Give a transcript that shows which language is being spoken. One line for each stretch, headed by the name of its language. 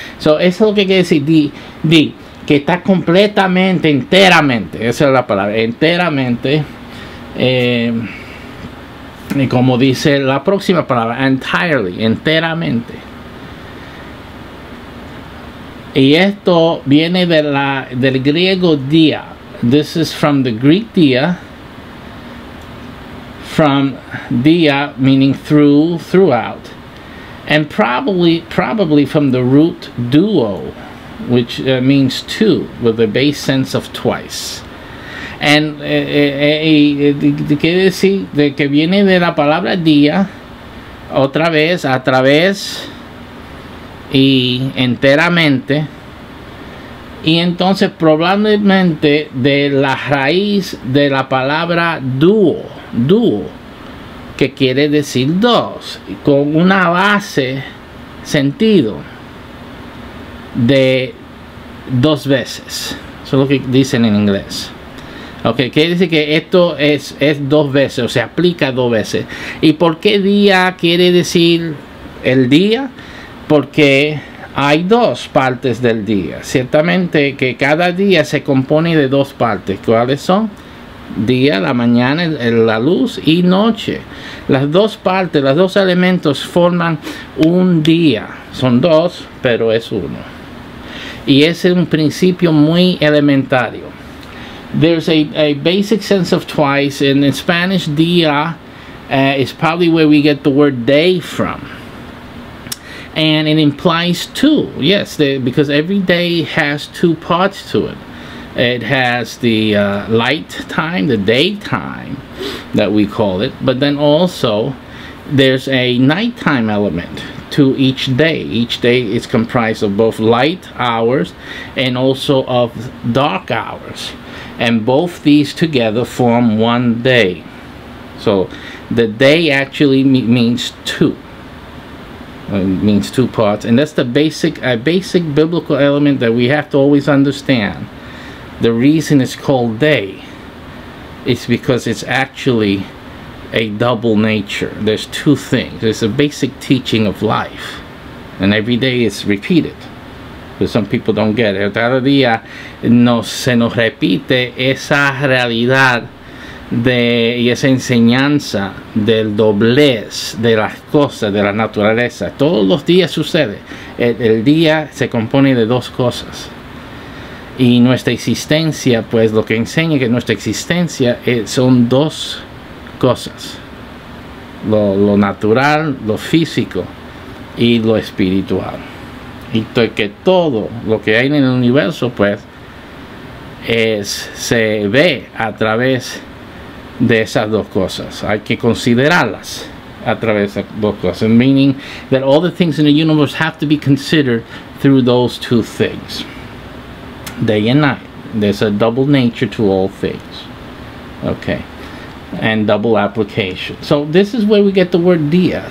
Spanish: So eso es lo que quiere decir que está completamente, enteramente, esa es la palabra, enteramente, y como dice la próxima palabra, entirely, enteramente. Y esto viene del griego dia.
English: This is from the Greek dia. From dia meaning through, throughout. And probably from the root duo, which means two, with the base sense of twice.
Spanish: And quiere decir de que viene de la palabra día, otra vez, a través y enteramente, y entonces probablemente de la raíz de la palabra dúo, que quiere decir dos, con una base sentido de dos veces. Eso es lo que dicen en inglés. Ok, quiere decir que esto es dos veces, o se aplica dos veces. ¿Y por qué día quiere decir el día? Porque hay dos partes del día. Ciertamente que cada día se compone de dos partes. ¿Cuáles son? Día, la mañana, la luz, y noche. Las dos partes, los dos elementos forman un día. Son dos, pero es uno. Y ese es un principio muy elementario.
English: There's a basic sense of twice. In Spanish, día is probably where we get the word day from. And it implies two, yes, because every day has two parts to it. It has the light time, the daytime that we call it, but then also there's a nighttime element to each day. Each day is comprised of both light hours and also of dark hours. And both these together form one day. So the day actually means two. It means two parts, and that's the basic biblical element that we have to always understand. The reason it's called day is because it's actually a double nature. There's two things. There's a basic teaching of life, and every day it's repeated. But some people don't get it.
Spanish: Cada día se nos repite esa realidad y esa enseñanza del doblez de las cosas, de la naturaleza. Todos los días sucede. El día se compone de dos cosas. Y nuestra existencia, pues lo que enseña que nuestra existencia son dos cosas. Lo natural, lo físico y lo espiritual. Y que todo lo que hay en el universo, pues, se ve a través de esas dos cosas. Hay que considerarlas a través de dos cosas,
English: meaning that all the things in the universe have to be considered through those two things, day and night. There's a double nature to all things. Okay, and double application. So this is where we get the word dia.